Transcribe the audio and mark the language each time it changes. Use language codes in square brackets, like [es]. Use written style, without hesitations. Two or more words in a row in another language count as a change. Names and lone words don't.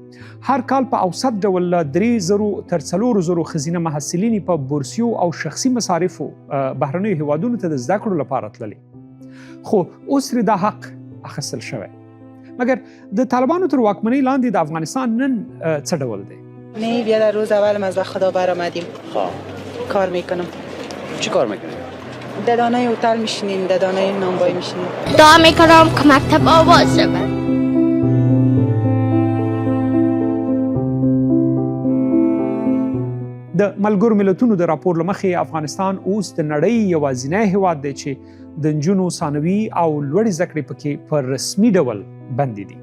[ps] هر کال په اوسط ډول له 3,000 تر 4,000 ښځینه محصلینې په بورسیو او شخصي مصارفو بهرنیو هیوادونو ته د زده کړو لپاره تللې. خو اوس ترې دا حق اخیستل شوی. مګر د طالبانو تر واکمنۍ لاندې د افغانستان نن څه ډول دی؟ [fa] نه بیا در روز اول از خدا برآمدیم. کار میکنم. چی کار میکنی؟ در دانه هتل میشینیم، در دانه نانوایی میشینیم. دعا میکنم که مکتب آباد شود. [ps] د ملګرو ملتونو د راپور له مخې افغانستان اوس د نړۍ یوازینی هیواد دی چې د نجونو ثانوي او لوړې زده کړې پکې په رسمي ډول بندې دي.